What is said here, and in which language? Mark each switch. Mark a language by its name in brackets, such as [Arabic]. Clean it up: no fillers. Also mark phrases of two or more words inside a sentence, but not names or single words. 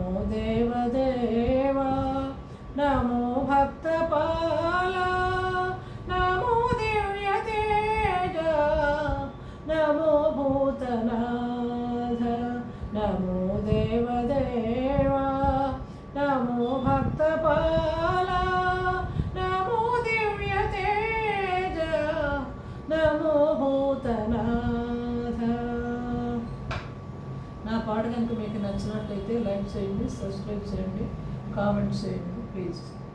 [Sanskrit] देवदेव नमो भक्तपाल नमो दिव्यतेज नमो भूतनाथ नमो देवदेव नमो भक्तपाल नमो दिव्यतेज नमो भूतनाथ [Telugu] నా పాట కనుక మీకు నచ్చినట్లయితే లైక్ చేయండి, సబ్స్క్రైబ్ చేయండి, కామెంట్ చేయండి ప్లీజ్.